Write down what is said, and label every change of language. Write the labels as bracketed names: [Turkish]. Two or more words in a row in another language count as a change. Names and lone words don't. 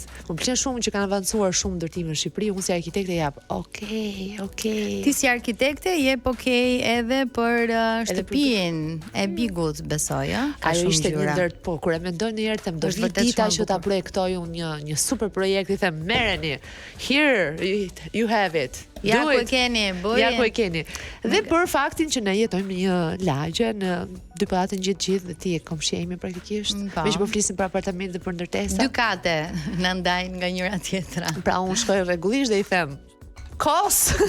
[Albanian] Më pëlqen shumë që kanë avancuar shumë ndërtime në Shqipëri, unë si arkitekte jap. Okej. Ti si arkitekte jep edhe për shtëpinë e Bigut, besoj, ëh? Ka Ajo shumë ishte një gjëra. ndër, po kur e mendoj një herë them do Është vi vërtet dita shumë që ta bukur. projektoj unë një super projekt, i them merreni. [English] Here you have it. [Albanian] Ja [English] Do [Albanian] ku e [English] it. [Albanian] keni, bëje. Ja ku e keni. Dhe për faktin që ne jetojmë në një lagje në dy pallate gjithë dhe ti e komshihemi praktikisht. Po. Me që po flisim për apartamente dhe për ndërtesa. Dy kate na ndajnë nga njëra tjetra. Pra unë shkoj rregullisht dhe i them kos.